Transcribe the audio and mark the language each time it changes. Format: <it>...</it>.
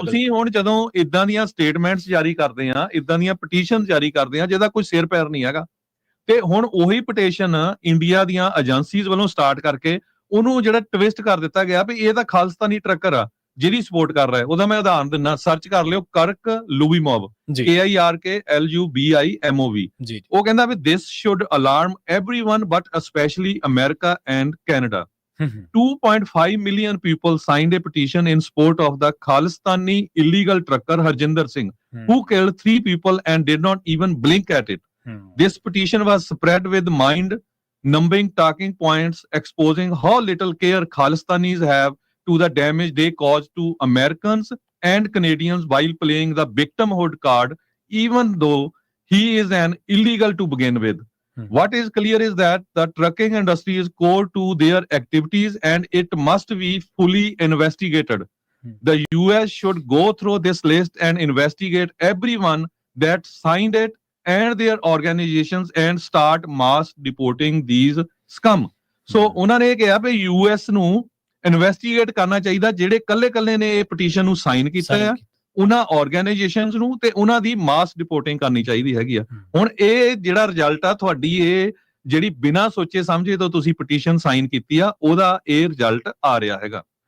<pa>ਤੁਸੀਂ ਹੁਣ ਜਦੋਂ ਇਦਾਂ ਦੀਆਂ ਸਟੇਟਮੈਂਟਸ ਜਾਰੀ ਕਰਦੇ ਆ, ਇਦਾਂ ਦੀਆਂ ਪਟੀਸ਼ਨ ਜਾਰੀ ਕਰਦੇ ਆ ਜਿਹਦਾ ਕੋਈ ਸਿਰ ਪੈਰ ਨਹੀਂ ਹੈਗਾ, ਤੇ ਹੁਣ ਉਹੀ ਪਟੀਸ਼ਨ ਇੰਡੀਆ ਦੀਆਂ ਏਜੰਸੀਜ਼ ਵੱਲੋਂ ਸਟਾਰਟ ਕਰਕੇ ਉਹਨੂੰ ਜਿਹੜਾ ਟਵਿਸਟ ਕਰ ਦਿੱਤਾ ਗਿਆ ਵੀ ਇਹ ਤਾਂ ਖਾਲਿਸਤਾਨੀ ਟਰੱਕਰ ਆ ਜਿਹਦੀ ਸਪੋਰਟ ਕਰ ਰਿਹਾ। ਉਹਦਾ ਮੈਂ ਉਦਾਹਰਨ ਦਿੰਦਾ, ਸਰਚ ਕਰ ਲਿਓ, ਕਰਕ ਲੂਬੀਮੋਵ, KIRKLUBIMOV। ਉਹ ਕਹਿੰਦਾ ਵੀ</pa> <en>this should alarm everyone but especially America and Canada. 2.5 million people signed a petition in support of the Khalistani illegal trucker Harjinder Singh, who killed 3 people and did not even blink at it. This petition was spread with mind-numbing talking points exposing how little care Khalistanis have to the damage they cause to Americans and Canadians while playing the victimhood card, even though he is an illegal to begin with. What is clear is that the trucking industry is core to their activities and it must be fully investigated. The US should go through this list and investigate everyone that signed it and their organizations and start mass deporting these scum.</en> <pa>So ਉਹਨਾਂ ਨੇ ਕਿਹਾ ਵੀ US ਨੂੰ investigate ਕਰਨਾ ਚਾਹੀਦਾ ਜਿਹੜੇ ਕੱਲੇ ਨੇ ਇਹ ਪਟੀਸ਼ਨ ਨੂੰ ਸਾਈਨ ਕੀਤਾ ਆ, ਉਹਨਾਂ ਆਰਗੇਨਾਈਜੇਸ਼ਨਸ ਨੂੰ, ਤੇ ਉਹਨਾਂ ਦੀ ਮਾਸ ਰਿਪੋਰਟਿੰਗ ਕਰਨੀ ਚਾਹੀਦੀ ਹੈਗੀ ਆ। ਹੁਣ ਇਹ ਜਿਹੜਾ ਰਿਜ਼ਲਟ ਆ ਤੁਹਾਡੀ, ਇਹ ਜਿਹੜੀ ਬਿਨਾਂ ਸੋਚੇ ਸਮਝੇ ਤੋਂ ਤੁਸੀਂ ਪਟੀਸ਼ਨ ਸਾਈਨ ਕੀਤੀ ਆ, ਉਹਦਾ ਇਹ ਰਿਜ਼ਲਟ ਆ ਰਿਹਾ ਹੈਗਾ</pa>